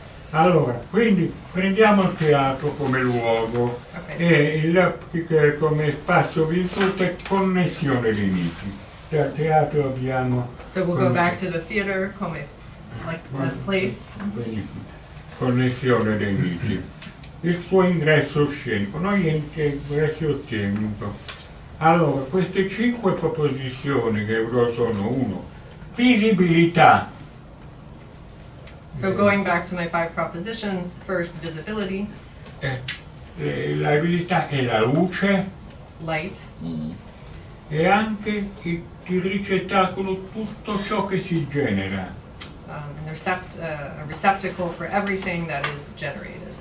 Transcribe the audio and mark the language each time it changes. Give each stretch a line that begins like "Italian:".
Italian: Allora, quindi prendiamo il teatro come luogo e come spazio vissuto e connessione dei miti. Dal teatro abbiamo...
English: So we'll go back to the theater come like this place.
Italian: Quindi, connessione dei miti. Il suo ingresso scenico. Noi ingresso scenico. Allora, queste 5 proposizioni che sono uno, visibilità.
English: So going back to my 5 propositions, first visibility,
Italian: La visibilità è la luce
English: light,
Italian: e anche il ricettacolo, tutto ciò che si genera.
English: and a receptacle for everything that is generated.